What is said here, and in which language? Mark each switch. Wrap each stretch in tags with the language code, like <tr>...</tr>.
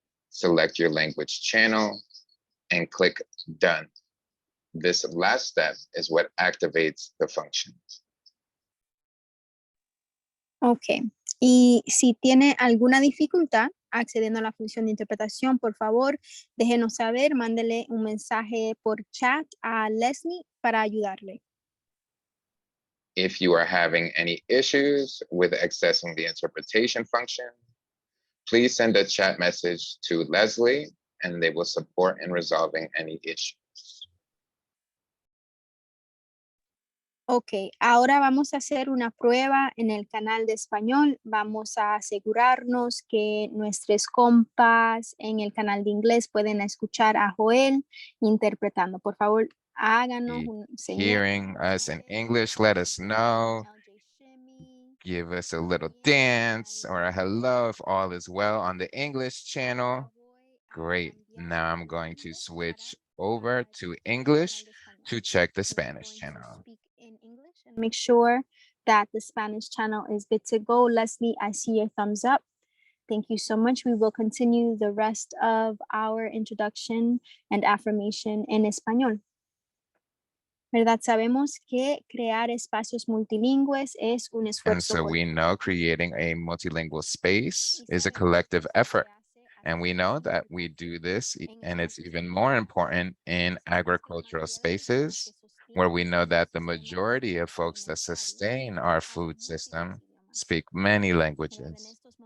<en>Select your language channel and click Done. This last step is what activates the function.</en> <es>Ok, y si tiene alguna dificultad accediendo a la función de interpretación, por favor, déjenos saber, mándele un mensaje por chat a Leslie para ayudarle.</es> <en>If you are having any issues with accessing the interpretation function, please send a chat message to Leslie and they will support in resolving any issues.</en> <es>Ok, ahora vamos a hacer una prueba en el canal de español. Vamos a asegurarnos que nuestros compas en el canal de inglés pueden escuchar a Joel interpretando. Por favor, háganos un señal.</es> <en>Hearing us in English, let us know. Give us a little dance or a hello if all is well on the English channel. Great. Now I'm going to switch over to English to check the Spanish channel. Make sure that the Spanish channel is good to go. Leslie, I see your thumbs up. Thank you so much. We will continue the rest of our introduction and affirmation</en> <es>en español. ¿Verdad? Sabemos que crear espacios multilingües es un</es> <en>And</en> <es>esfuerzo.</es> <en>so we know creating a multilingual space is a collective effort. And we know that we do this, and it's even more important in agricultural spaces, where we know that the majority of folks that sustain our food system speak many languages.</en>